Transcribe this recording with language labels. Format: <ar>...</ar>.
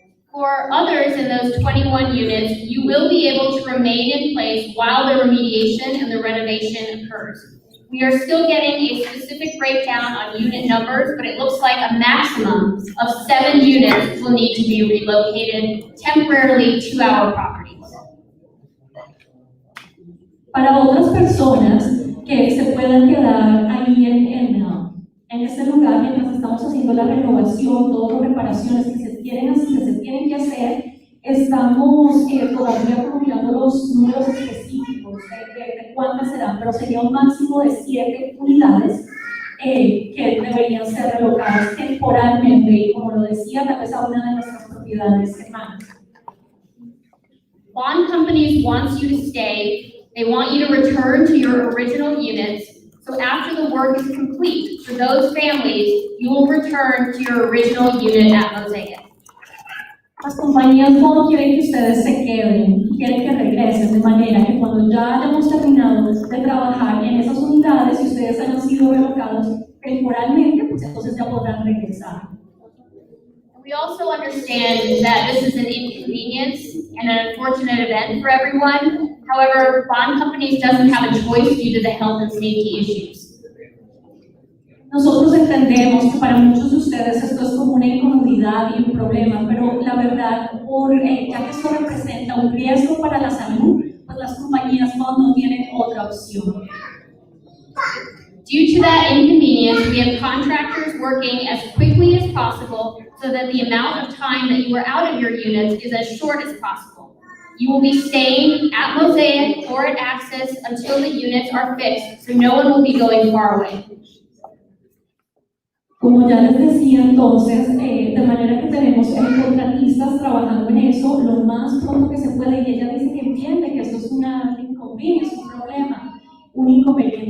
<en>For others in those 21 units, you will be able to remain in place while the remediation and the renovation occurs. We are still getting a specific breakdown on unit numbers, but it looks like a maximum of 7 units will need to be relocated temporarily to our properties.</en> <es>Para otras personas que se puedan quedar ahí en este lugar mientras estamos haciendo la renovación, todas las reparaciones que se tienen que hacer, estamos todavía mirando los números específicos de cuántas serán, pero sería un máximo de 7 unidades que deberían ser relocadas temporalmente y, como lo decía, tal vez a una de nuestras propiedades hermanas.</es> <en>Bond companies want you to stay. They want you to return to your original units. So after the work is complete, for those families, you will return to your original unit at Mosaic.</en> <es>Las compañías no quieren que ustedes se queden, quieren que regresen, de manera que cuando ya hayamos terminado de trabajar en esas unidades y ustedes hayan sido relocados temporalmente, pues entonces ya podrán regresar.</es> <en>We also understand that this is an inconvenience and an unfortunate event for everyone. However, bond companies doesn't have a choice due to the health and safety issues.</en> <es>Nosotros entendemos que para muchos de ustedes esto es como una incomodidad y un problema, pero la verdad, ya que esto representa un riesgo para la salud, pues las compañías no tienen otra opción.</es> <en>Due to that inconvenience, we have contractors working as quickly as possible so that the amount of time that you are out of your units is as short as possible. You will be staying at Mosaic or at Access until the units are fixed, so no one will be going far away.</en> <es>Como ya les decía entonces, de manera que tenemos contratistas trabajando en eso lo más pronto que se puede, y ella dice que entiende que esto es una inconvenience, un problema, un inconveniente.</es>